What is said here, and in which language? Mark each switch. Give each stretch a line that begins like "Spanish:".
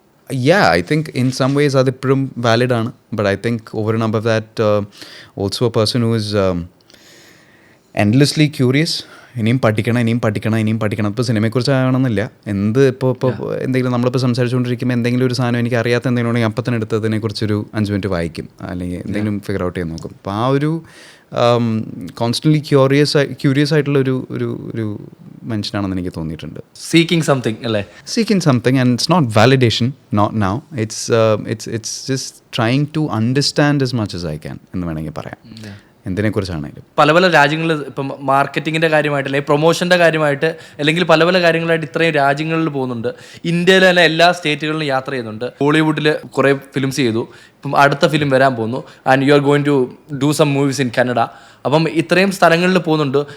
English: Yeah, I think in some ways
Malayalam: അതിപ്പോഴും valid ആണ്.
English: But I think over and above that, also a person who is endlessly curious.
Malayalam: ഇനിയും പഠിക്കണം. ഇപ്പോൾ സിനിമയെക്കുറിച്ച് ആകണമെന്നില്ല. ഇപ്പോൾ എന്തെങ്കിലും നമ്മളിപ്പോൾ സംസാരിച്ചുകൊണ്ടിരിക്കുമ്പോൾ എന്തെങ്കിലും ഒരു സാധനം എനിക്ക് അറിയാത്ത എന്തെങ്കിലും ഉണ്ടെങ്കിൽ അപ്പം തന്നെ എടുത്തതിനെക്കുറിച്ചൊരു 5 മിനിറ്റ് വായിക്കും, അല്ലെങ്കിൽ എന്തെങ്കിലും ഫിഗർ ഔട്ട് ചെയ്ത് നോക്കും. അപ്പോൾ ആ ഒരു കോൺസ്റ്റൻ്റ്ലി ക്യൂരിയസ് ആയിട്ടുള്ള ഒരു മനുഷ്യനാണെന്ന് എനിക്ക് തോന്നിയിട്ടുണ്ട്. സീക്കിംഗ് സംതിങ് അല്ലേ?
English: Seeking something, and it's not validation, not now. It's just trying to understand as much as I can
Malayalam: എന്ന് വേണമെങ്കിൽ പറയാം. എന്തിനെക്കുറിച്ചാണെങ്കിലും പല പല രാജ്യങ്ങളിൽ ഇപ്പം മാർക്കറ്റിങ്ങിൻ്റെ കാര്യമായിട്ട് അല്ലെങ്കിൽ പ്രൊമോഷൻ്റെ കാര്യമായിട്ട് അല്ലെങ്കിൽ പല പല കാര്യങ്ങളായിട്ട് ഇത്രയും രാജ്യങ്ങളിൽ പോകുന്നുണ്ട്. ഇന്ത്യയിലെ തന്നെ എല്ലാ സ്റ്റേറ്റുകളിലും യാത്ര ചെയ്യുന്നുണ്ട്. ബോളിവുഡിൽ കുറേ ഫിലിംസ് ചെയ്തു, ഇപ്പം അടുത്ത ഫിലിം വരാൻ പോകുന്നു.
English: And you are going to do some movies in Canada.
Malayalam: അപ്പം ഇത്രയും സ്ഥലങ്ങളിൽ പോകുന്നുണ്ട്.